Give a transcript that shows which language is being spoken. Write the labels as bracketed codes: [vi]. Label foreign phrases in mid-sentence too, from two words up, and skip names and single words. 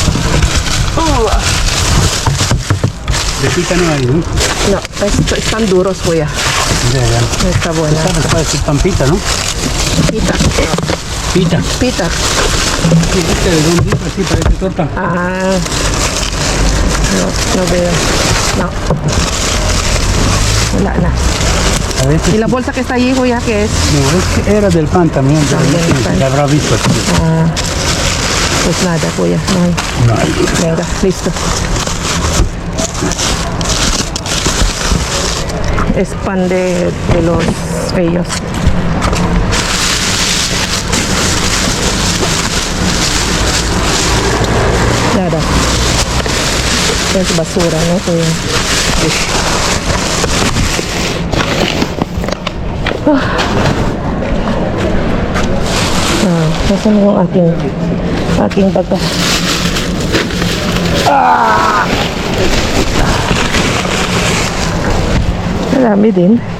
[es] De pita no hay, ¿no? No, están duros, kuya. Ya, ya. No está buena. Esta puede ser pampita, ¿no? Pita. Pita. Pita. Sí, este de dónde es así, parece torta. Ah. No, no veo. No. [tl] Wala na. [es] A veces ¿Y la bolsa que está allí, kuya, qué es? no, es que era del pan también, pero También no del sé, pan. la habrá visto aquí. Ah. Pues nada, kuya. No hay. No hay. Venga, listo. Es pan de los feos. Nada. Es basura, ¿no? [tl] Kuya? Nasaan yung aking baga? Marami din.